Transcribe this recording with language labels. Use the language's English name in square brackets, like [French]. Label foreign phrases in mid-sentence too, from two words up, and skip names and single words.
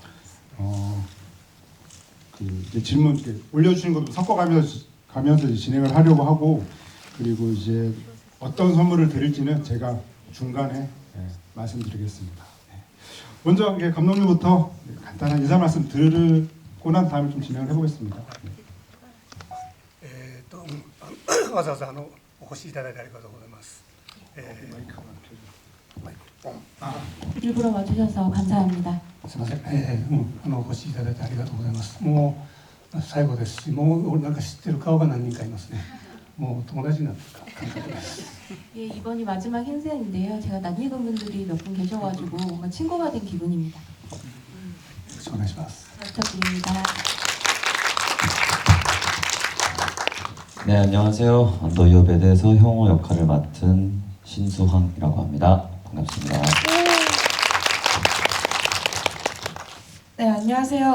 [Korean] 그 이제 질문 이렇게 올려주신 것도 섞어가면서 이제 진행을 하려고 하고, 그리고 이제 어떤 선물을 드릴지는 제가 중간에 말씀드리겠습니다. 먼저 이제 감독님부터 간단한 인사 말씀 들고 난 다음에 좀 진행을 해보겠습니다. [Japanese] わざわざお越しいただいてありがとうございます。 [Korean] 일부러 와주셔서 감사합니다. [Japanese] すみません、お越しいただいてありがとうございます。もう最後ですし、もう俺なんか知ってる顔が何人かいますね。もう友達になった感覚です。 [Korean] 예, 이번이 마지막 행사인데요. 제가 낯익은 분들이 몇 분 계셔가지고 뭔가 친구가 된 기분입니다. [Japanese] よろしくお願いします。 [Korean] 부탁드립니다. 네, 안녕하세요. 언더유어배드에서 형호 역할을 맡은 신수황이라고 합니다. 반갑습니다. 네, 안녕하세요.